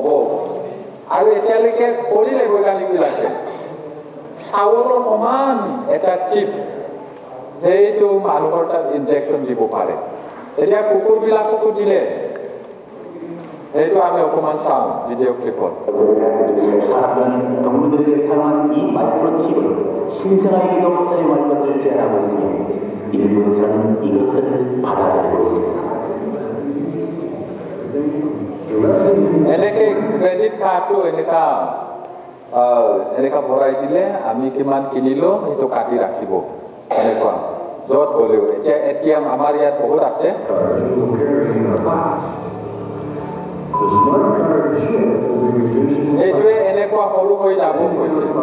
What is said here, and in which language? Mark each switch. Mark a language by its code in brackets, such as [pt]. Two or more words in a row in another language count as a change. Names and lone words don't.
[as] আৰু এতিয়ালৈকে কৰিলে বৈজ্ঞানিকবিলাকে চাউলৰ সমান এটা চিপ, সেইটো মানুহৰ তাত ইনজেকশ্যন দিব পাৰে। এতিয়া কুকুৰবিলাককো দিলে, সেইটো আমি অকণমান চাওঁ ভিডিঅ' ক্লিপত। [ko] 동물들에게 사용하는 이 마이크로칩을 신생아에게도 사용할 것을 제안하고 있으며 일본에서는 이것을 받아들이고 있습니다. [as] এনেকে ক্ৰেডিট কাৰ্ডটো এনেকা ভৰাই দিলে আমি কিমান কিনিলো সেইটো কাটি ৰাখিব, এনেকুৱা য'ত গ'লেও। এতিয়া আমাৰ ইয়াত বহুত আছে। এইটোৱে এনেকুৱা সৰু হৈ যাব কৈছে।